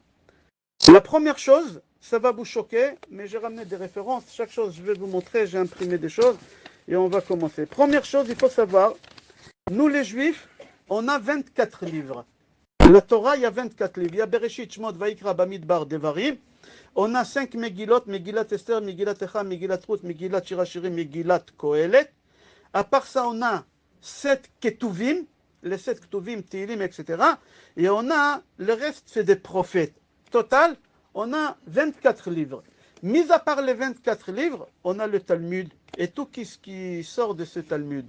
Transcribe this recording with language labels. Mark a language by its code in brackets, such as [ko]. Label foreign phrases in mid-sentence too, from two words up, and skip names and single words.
[fr] La première chose, ça va vous choquer, mais j'ai ramené des références. Chaque chose, je vais vous montrer, j'ai imprimé des choses et on va commencer. Première chose, il faut savoir, nous les Juifs, on a 24 livres. La Torah, il y a 24 livres. Il y a Bereshit, Shemot, Vaikra, Bamidbar, Devarim. On a 5 Megillot, Megillat Esther, Megillat Echa, Megillat Ruth, Megillat Shirachirim, Megillat Kohelet. À part ça, on a 7 Ketuvim, les 7 Ketuvim, Tehillim, etc. Et on a, le reste, c'est des prophètes. Total, on a 24 livres. Mis à part les 24 livres, on a le Talmud et tout ce qui sort de ce Talmud.